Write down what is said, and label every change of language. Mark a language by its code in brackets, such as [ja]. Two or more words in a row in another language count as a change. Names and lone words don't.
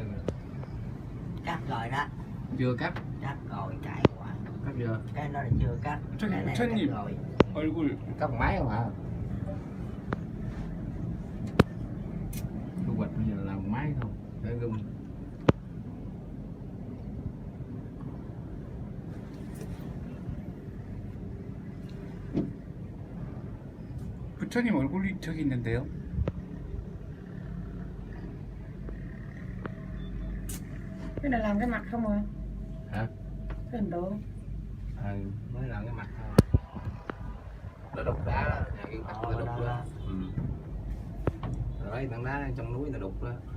[vi] Cắt rồi đó, chưa cắt. cắt rồi chạy qua. Cắt giờ. Cái đó là chưa cắt. Chân- Cái này là chân- cắt rồi. [ko] 얼굴. [vi] Cắt bằng máy không hả? Thu hoạch bây giờ làm bằng máy không? Để gom. [ko] 부처님 얼굴이 저기 있는데요. [vi] Cái này làm cái mặt không rồi. Hả? Cái hình tượng. Mới làm cái mặt thôi. Nó đục đá đó, nhà cái mặt nó đục đó. Rồi đấy, tảng đá trong núi nó đục đó.